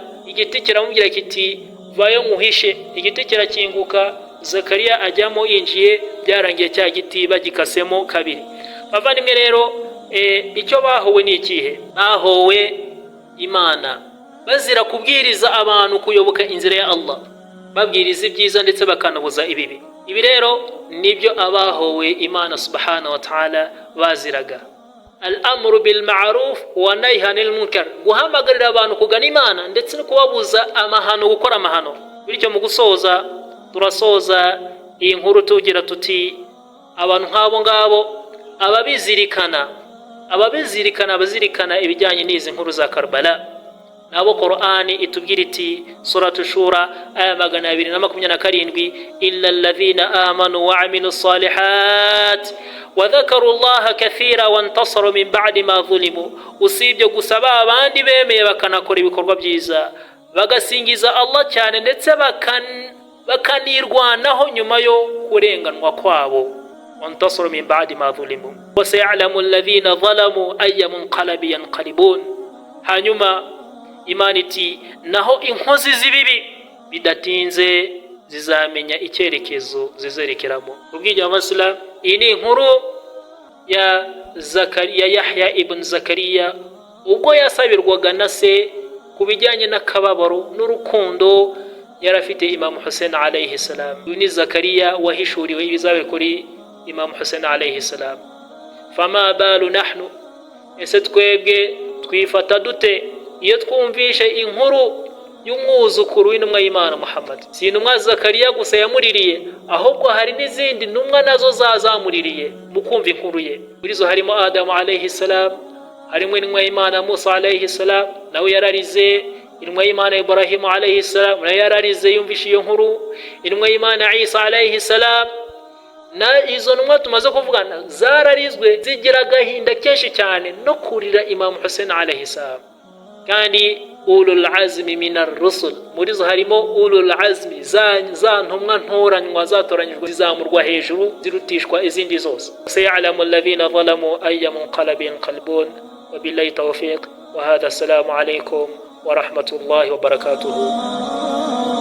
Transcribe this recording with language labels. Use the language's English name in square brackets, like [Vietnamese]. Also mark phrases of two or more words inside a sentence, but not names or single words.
[Kinyarwanda] igiti kiramubwira kiti vayo muhishe. igiti kirakinguka, Zakariya ajyamo yinjiye, byarangiye cya giti bagikasemo kabiri. bavandimwe rero, icyo bahowe ni ikihe? bahowe Imana bazira kubwiriza abantu kuyoboka inzira ya Allah, babwiriza ibyiza ndetse bakanabuza ibibi. ibi rero nibyo abahowe Imana [Arabic] سبحانه وتعالى [Kinyarwanda] baziraga. [Arabic] الأمر بالمعروف والنهي عن المنكر, [Kinyarwanda] guhamagarira abantu kugana Imana ndetse no kubabuza amahano, gukora amahano. bityo mu gusoza, turasoza iyi nkuru tugira tuti abantu nk'abo ngabo abazirikana ibijyanye n'izi nkuru za Karbala nabo Qur'ani itubwira iti suratu Shura aya 227, [Arabic] إلا الذين آمنوا وعملوا الصالحات وذكروا الله كثيرا وانتصروا من بعد ما ظلموا, [Kinyarwanda] usibye gusaba abandi bemeye bakanakora ibikorwa byiza bagasingiza Allah cyane ndetse bakanirwanaho nyuma yo kurenganwa kwabo. [Arabic] وانتصروا من بعد ما ظلموا وسيعلم الذين ظلموا أي منقلب ينقلبون. [Kinyarwanda] hanyuma Imana iti naho inkozi z'ibibi bidatinze zizamenya icyerekezo zizerekeramo. ubwije abaslam, iyi ni inkuru ya Yahya ibn Zakariya ubwo yasabirwaga na se ku bijyanye n'akababaro n'urukundo yari afite Imam Hussein [Arabic] عليه السلام. [Kinyarwanda] uyu ni Zakariya wahishuriwe ibizabera kuri Imam Hussein [Arabic] عليه السلام. فما بال نحن, [Kinyarwanda] ese twebwe twifata dute iyo twumvishe inkuru y'umwuzukuru w'intumwa y'Imana Muhammad? si intumwa Zakariya gusa yamuririye, ahubwo hari n'izindi ntumwa nazo zazamuririye mu kumva inkuru ye. muri zo harimo Adamu [Arabic] عليه السلام, [Kinyarwanda] harimo intumwa y'Imana Musa [Arabic] عليه السلام [Kinyarwanda] nawe yararize, intumwa y'Imana Ibrahim [Arabic] عليه السلام [Kinyarwanda] nawe yararize yumvishe iyo nkuru, intumwa y'Imana Isa [Arabic] عليه السلام. [Kinyarwanda] na izo ntumwa tumaze kuvugana zararizwe zigira agahinda kenshi cyane no kurira Imam Hussein [Arabic] عليه السلام. kandi أولو العزم من الرسل, [Kinyarwanda] muri zo harimo [Arabic] أولو العزم, [Kinyarwanda] za ntumwa ntoranywa zatoranyijwe zizamurwa hejuru zirutishwa izindi zose. [Arabic] سيعلم الذين ظلموا أي منقلب ينقلبون. وبالله التوفيق وهذا السلام عليكم ورحمة الله وبركاته.